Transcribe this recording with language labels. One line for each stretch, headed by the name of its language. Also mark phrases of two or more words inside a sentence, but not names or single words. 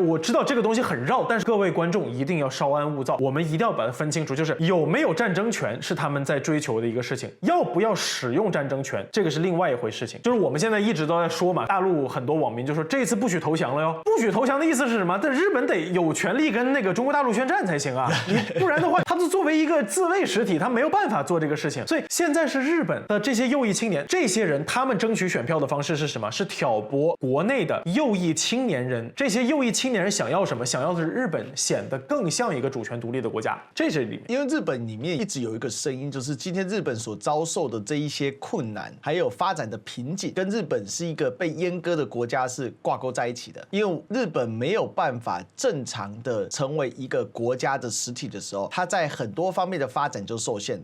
Chinese: 我知道這個東西很繞，但是各位觀眾一定要稍安勿躁，我們一定要把它分清楚，就是有沒有戰爭權是他們在追求的一個事情，要不要使用戰爭權，這個是另外一回事情。就是我們現在一直都在說嘛，大陸很多網民就說這次不許投降了喲，不許投降的意思是什麼？但日本得有權利跟那個中國大陸宣戰才行啊，你不然的話，他就作為一個自卫實體，他沒有辦法做這個事情。所以現在是日本的這些右翼青年，這些人他們爭取選票的方式是什麼？是挑撥國內的右翼青年人。這些右翼青年人想要什麼？想要的是日本顯得更像一個主權獨立的國家。這是裡面，因為日本裡面一直有一個聲音，就是今天日本所遭受的這一些困難，還有發展的瓶頸，跟日本是一個被閹割的國家是掛鈎在一起的。因為日本沒有辦法正常的成為一個國家的實體的時候，它在很多方面的發展就受限。